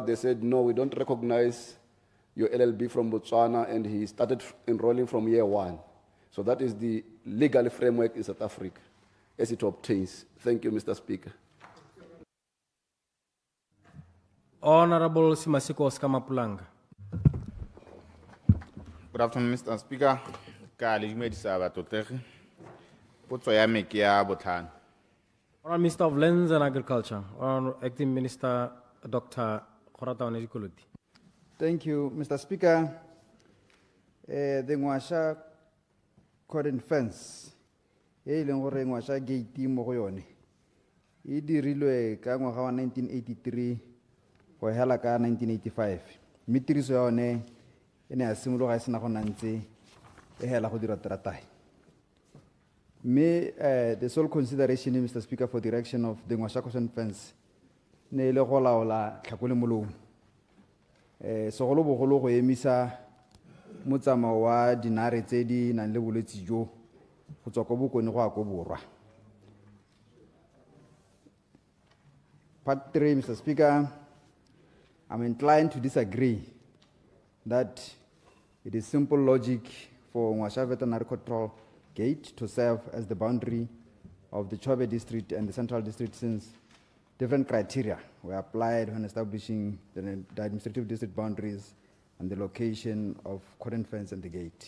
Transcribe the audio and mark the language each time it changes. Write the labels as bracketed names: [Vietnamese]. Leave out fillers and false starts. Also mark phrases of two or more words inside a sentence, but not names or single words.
[English] They said, no, we don't recognize your LLB from Botswana, and he started enrolling from year 1. So that is the legal framework in South Africa as it obtains. Thank you, Mr. Speaker. Honorable Simasiko Skamapulanga. Good afternoon, Mr. Speaker. [Tswana] Ka le dumedisa batotegi. Potso ya me ke ya botlhano. [English] Honourable Minister of Lands and Agriculture, Honourable Acting Minister Dr. Kgalagadi. Thank you, Mr. Speaker. The ngwasha cordon fence, [Tswana] leng gore ngwasha gate mo go yone. E dirilwe ka ngwaga wa 1983 go hela ka 1985. Mme tiriso ya yone e ne ya simologa e sena go nna ntse e hela go dira tratae. [English] The sole consideration, Mr. Speaker, for the erection of the ngwasha cordon fence [Tswana] ne le go laola tlhakole molomo. Segolo bogolo go emisa motsamao wa dinare tse di nang le bolwetse jo go tswa ko bokone go ya ko borwa. [English] Part 3, Mr. Speaker, I'm inclined to disagree that it is simple logic for Ngwasha Veterinary Control Gate to serve as the boundary of the Chobe district and the Central district, since different criteria were applied when establishing the administrative district boundaries and the location of cordon fence and the gate.